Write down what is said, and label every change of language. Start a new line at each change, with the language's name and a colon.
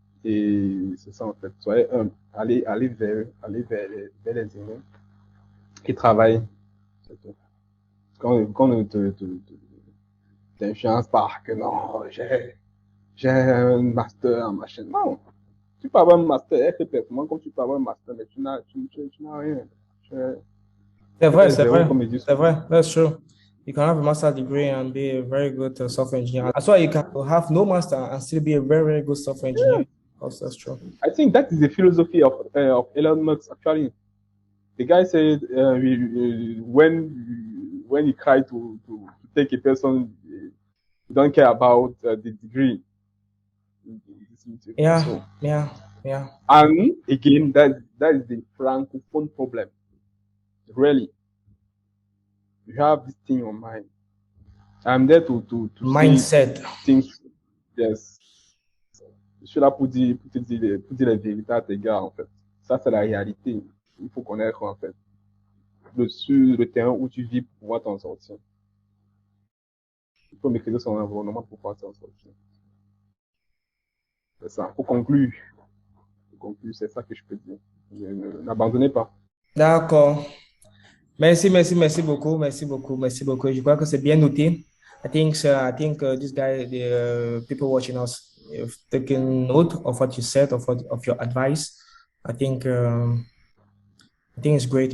French: Et c'est ça, en fait. Soyez humble. Vers les aînés et travaillez. C'est tout. Qu'on ne t'influence pas que non, j'ai un master, machin. Non. Tu peux avoir un master, effectivement, comme tu peux avoir un master, mais tu n'as rien. Tu es C'est zéro, vrai, comme ils disent c'est souvent. vrai.
English: That's true. You can have a master's degree and be a very good software engineer. That's why you can have no master and still be a very, very good software engineer. Also, that's true. I think that is the philosophy of Elon Musk, actually. The guy said when he tried to take a person, he don't care about the degree. Yeah, So, yeah, yeah. and again, that is the francophone problem. Really, you have this thing on mind. I'm there to say Mindset. things.
French: Yes, je suis là pour dire la vérité à tes gars, en fait. Ça, c'est la réalité. Il faut connaître, en fait, sur le terrain où tu vis pour pouvoir t'en sortir. Il faut maîtriser son environnement pour pouvoir s'en sortir. C'est ça. Pour conclure, c'est ça que je peux dire. N'abandonnez pas. D'accord. Merci beaucoup, merci beaucoup, merci beaucoup. Je crois que c'est bien noté.
English: I think this guy, the people watching us, have taken note of what you said, of your advice. I think, um, I think it's great.